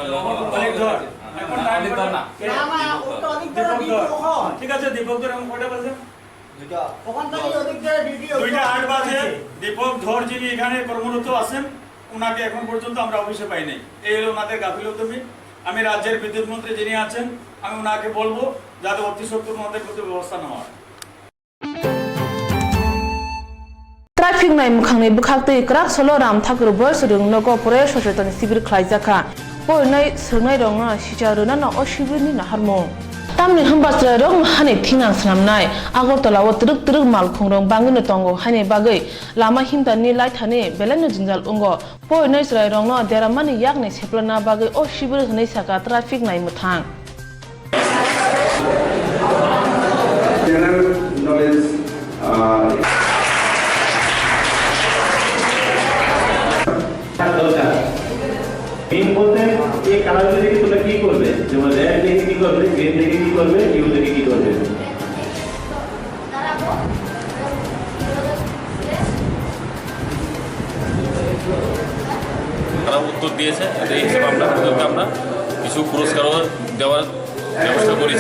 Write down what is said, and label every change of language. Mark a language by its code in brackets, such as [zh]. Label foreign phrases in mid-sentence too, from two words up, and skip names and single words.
[bn] ঠিক আছে দীপক ধর এখন কয়টা বাজে দুইটা 8 বাজে দীপক ধর যিনি এখানে কর্মরত আছেন ওনাকে এখন পর্যন্ত আমরা অফিসে পাই নাই এই হলো ওনাদের গাফিলতি আমি রাজ্যের বিদ্যুৎ মন্ত্রী যিনি আছেন আমি ওনাকে বলবো যাতে অতি সত্বর ওনাদের প্রতি ব্যবস্থা নেওয়া হয় [trp] traffic nai mukhangni bukhakte krak solo ram thakur boy surung nogo pore [bn] সচেতন শিবির [trp] khlaijaka poi nai sungai ronga sijaruna na oshibini na harmo tamni hambasra rong hani thinang snamnai agortala o truk mal khongrong bangino tongo hani bagai lama himdani lai thani belano jinjal ungo poi nai srai rong no deramani yakni seplana bagai o shibir hnai saka traffic nai muthang [en] general knowledge [bn] মেইন বলতে এই কালারগুলো দেখে তোমরা কি করবে যেমন রেড দেখে কি করবে গ্রিন দেখে কি করবে ইউ দেখে কি করবে তারা উত্তর দিয়েছে এই হিসেবে আমরা কিছু পুরস্কারও দেওয়ার ব্যবস্থা করেছি